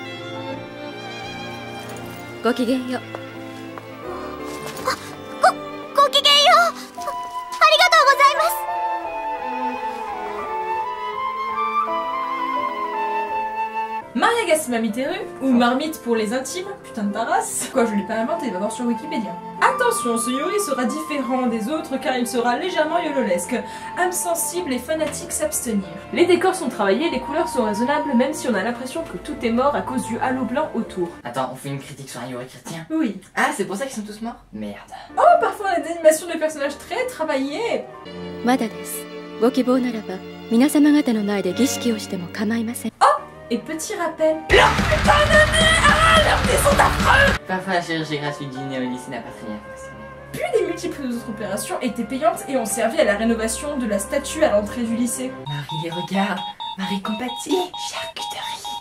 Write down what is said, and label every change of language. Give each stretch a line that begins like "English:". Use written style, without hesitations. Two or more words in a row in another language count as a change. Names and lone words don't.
Japanese: ごきげんよう。ごきげんよう。ありがとうございます。
French: Maria Gassama Miteru, ou marmite pour les intimes, putain de ta race. Quoi, je l'ai pas inventé, va voir sur Wikipédia. Attention, ce Yuri sera différent des autres car il sera légèrement yololesque. Âme sensible et fanatique s'abstenir. Les décors sont travaillés, les couleurs sont raisonnables, même si on a l'impression que tout est mort à cause du halo blanc autour. Attends, on fait une critique sur un Yuri chrétien. Oui. Ah, c'est pour ça qu'ils sont tous morts? Merde. Oh, parfois on a des animations de personnages très travaillées.
Japanese: まだです。ご希望ならば、皆様方の前で儀式をしても構いません。
French: Et petit rappel... Leur putain de nez! Ah, leurs nez sont affreux! Parfois la chirurgie gratuite du nez au lycée n'a pas très bien fonctionné. Puis les multiples autres opérations étaient payantes et ont servi à la rénovation de la statue à l'entrée du lycée. Marie les regarde, Marie compatit, charcuterie.